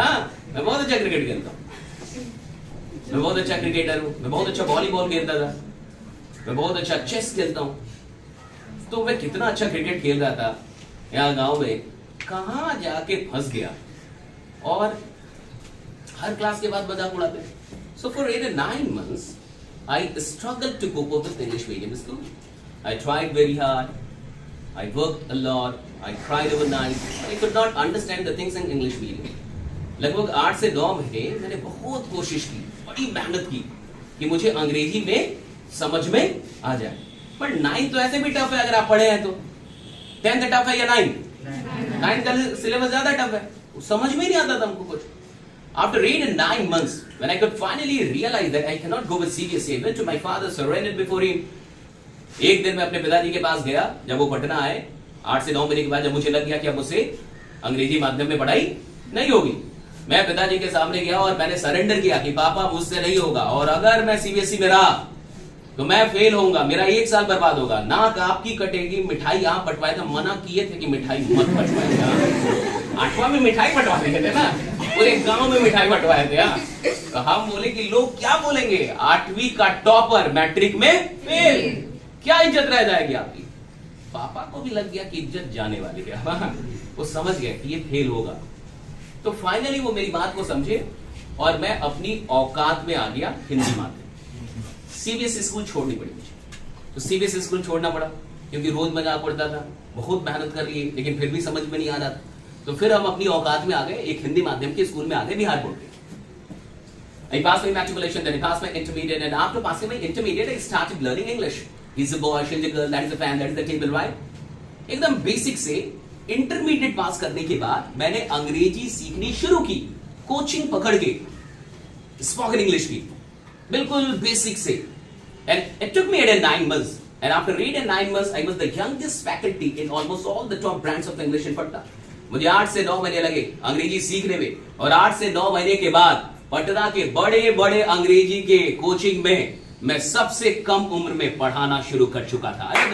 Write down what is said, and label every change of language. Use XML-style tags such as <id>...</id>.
<hi>हाँ, मैं बहुत अच्छा क्रिकेट खेलता हूँ, मैं बहुत अच्छा क्रिकेटर हूँ, मैं बहुत अच्छा वॉलीबॉल खेलता था, मैं बहुत अच्छा चेस खेलता हूँ। तो मैं कितना अच्छा क्रिकेट खेल रहा था यहाँ गांव में, कहाँ जाके फंस गया। और हर क्लास के बाद मजाक उड़ाते हैं।</hi> <en>So for 8 or 9 months, I struggled to cope up with English medium school. I tried very hard. I worked a lot. I cried overnight. I could not understand the things in English medium.</en> <hi>लगभग 8 से 9 महीने मैंने बहुत कोशिश की, बड़ी मेहनत की कि मुझे अंग्रेजी में समझ में आ जाए। पर 9 तो ऐसे भी टफ है अगर आप पढ़े हैं तो। 10th टफ है या 9? 9 का सिलेबस ज्यादा टफ है, समझ में नहीं आता था हमको कुछ।</hi> <en>After 8 and 9 months, when I could finally realize that I cannot go with CBSE, I went to my father, surrendered before him.</en> <hi>एक दिन मैं अपने पिताजी के पास गया, जब वो पटना आए, 8 से 9 महीने के बाद, जब मुझे लग गया कि अब मुझसे अंग्रेजी माध्यम में पढ़ाई नहीं होगी, मैं पिताजी के सामने गया और मैंने सरेंडर किया कि पापा मुझसे नहीं होगा, और अगर मैं सीबीएसई में रहा तो मैं फेल होऊंगा, मेरा 1 साल बर्बाद होगा, नाक आपकी कटेगी, मिठाई आप बंटवाए थे, मना किए थे कि मिठाई मत बंटवाए। 8वां में मिठाई बंटवाते थे ना, पूरे गांव में मिठाई बंटवाए थे। तो हम बोले कि लोग क्या बोलेंगे, 8वीं का टॉपर मैट्रिक में फेल, क्या इज्जत रह जाएगी आपकी। पापा को भी लग गया कि इज्जत जाने वाली है, वो समझ गए कि ये फेल होगा। तो फाइनली वो मेरी बात को समझे और मैं अपनी औकात में आ गया हिंदी माध्यम। सीबीएसई स्कूल छोड़नी पड़ी मुझे, तो सीबीएसई स्कूल छोड़ना पड़ा क्योंकि रोज मजाक पड़ता था, बहुत मेहनत कर लिए लेकिन फिर भी समझ में नहीं आ रहा था। तो फिर हम अपनी औकात में आ गए, एक हिंदी माध्यम के स्कूल में आ गए, बिहार बोर्ड के।</hi> <en>I passed my matriculation, then I passed my intermediate, and after passing my intermediate, I started learning English. He's a boy, she's a girl, that is a fan, that is the table, right?</en> <hi>एकदम basic से intermediate pass करने के बाद मैंने अंग्रेजी सीखनी शुरू की, कोचिंग पकड़ के स्पोकन इंग्लिश की, बिल्कुल बेसिक से।</hi> <en>And it took me 8 and 9 months. And after 8 and 9 months, I was the youngest faculty in almost all the top brands of English in Patna.</en> <hi>मुझे 8 से 9 महीने लगे अंग्रेजी सीखने में, और 8 से 9 महीने के बाद पटना के बड़े बड़े अंग्रेजी के कोचिंग में मैं सबसे कम उम्र में पढ़ाना शुरू कर चुका था।</hi>